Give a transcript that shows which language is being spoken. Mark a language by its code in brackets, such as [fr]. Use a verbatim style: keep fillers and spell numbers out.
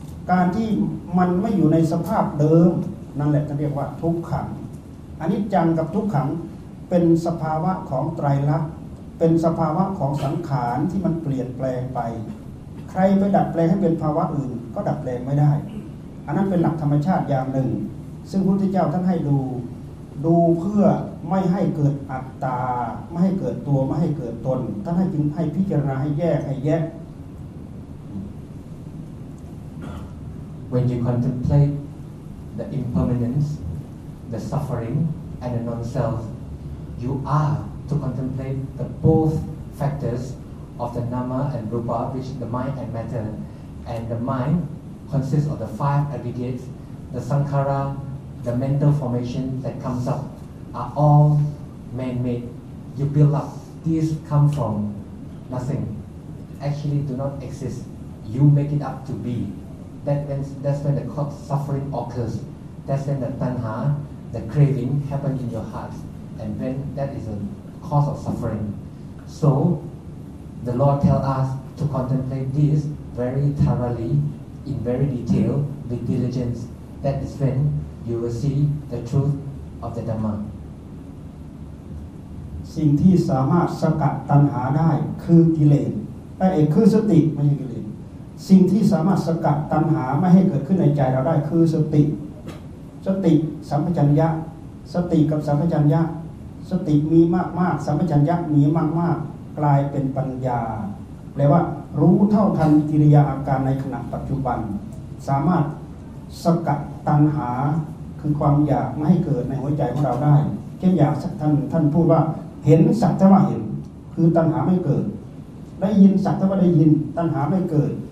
[th] การที่มันไม่อยู่ในสภาพเดิมนั่นแหละเขาเรียกว่าทุกขังอนิจจังกับทุกขังเป็นสภาวะของไตรลักษณ์เป็นสภาวะของสังขารที่มันเปลี่ยนแปลงไปใครไปดัดแปลงให้เป็นภาวะอื่นก็ดัดแปลงไม่ได้อันนั้นเป็นหลักธรรมชาติอย่างหนึ่งซึ่งพระพุทธเจ้าท่านให้ดูดูเพื่อไม่ให้เกิดอัตตาไม่ให้เกิดตัวไม่ให้เกิดตนท่านให้จึงให้พิจารณาให้แยกให้แยก [en] When you contemplate the impermanence, the suffering, and the non-self, you are to contemplate the both factors. Of the nama and rupa, which the mind and matter, and the mind consists of the five aggregates. The sankhara, the mental formation that comes up, are all man-made. You build up. These come from nothing. Actually, do not exist. You make it up to be. That means that's when the suffering occurs. That's when the tanha, the craving, happen in your heart, and then that is a cause of suffering. So. The Lord tells us to contemplate this very thoroughly, in very detail, with diligence. That is when you will see the truth of the Dhamma. [th] สิ่งที่สามารถสกัดตัณหาได้คือกิเลสแต่เอกคือสติไม่ใช่กิเลสสิ่งที่สามารถสกัดตัณหาไม่ให้เกิดขึ้นในใจเราได้คือสติ สติสัมปชัญญะสติกับสัมปชัญญะสติมีมากๆสัมปชัญญะมีมากๆกลายเป็นปัญญาแปลว่ารู้เท่าทันกิริยาอาการในขณะปัจจุบันสามารถสกัดตัณหาคือความอยากไม่ให้เกิดในหัวใจของเราได้เช่นอยากสักท่านท่านพูดว่าเห็นสักแต่ว่าเห็นคือตัณหาไม่เกิดได้ยินสักแต่ว่าได้ยินตัณหาไม่เกิด